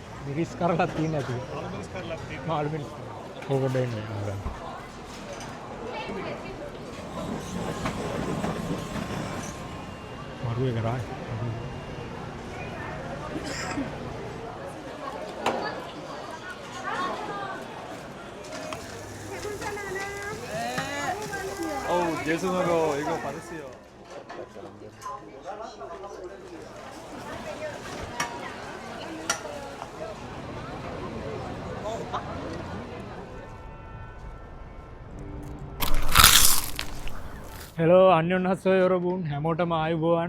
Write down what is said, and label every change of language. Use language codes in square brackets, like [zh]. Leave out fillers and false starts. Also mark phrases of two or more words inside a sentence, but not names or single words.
[si] මිරිස් කරලා තියෙන ඇති. මාළු මිරිස් කරලා තියෙන. මාළු මිරිස්. ඕක දෙන්නේ නේද? මරුවේ කරා. [ko] 죄송하고 이거 받으세요. [si] හෙලෝ [ko] 안녕하세요 여러분 [si] හැමෝටම ආයුබෝවන්.